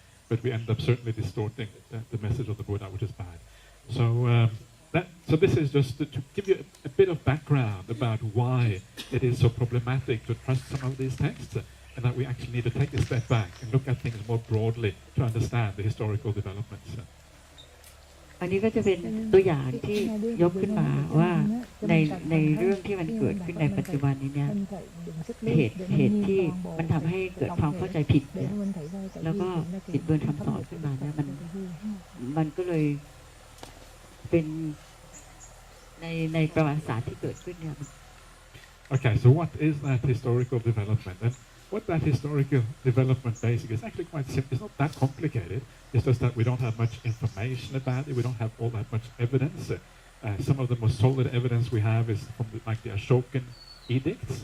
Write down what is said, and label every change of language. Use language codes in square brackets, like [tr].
[en] But we end up certainly distorting the message of the Buddha, which is bad. So this is just to give you a bit of background about why it is so problematic to trust some of these texts, and that we actually need to take a step back and look at things more broadly to understand the historical developments. [th] อันนี้ก็จะเป็นตัวอย่างที่ยกขึ้นมาว่าในเรื่องที่มันเกิดขึ้นในปัจจุบันนี้เนี่ยเหตุที่มันทำให้เกิดความเข้าใจผิดเนี่ยแล้วก็บิดเบือนคำสอนขึ้นมาเนี่ยมันก็เลยเป็นในประวัติศาสตร์ที่เกิดขึ้นเนี่ย [en] Okay, so what is that historical development? And what that historical development basically is actually quite simple. It's not that complicated. It's just that we don't have much information about it. We don't have all that much evidence. Some of the most solid evidence we have is from the Ashokan edicts.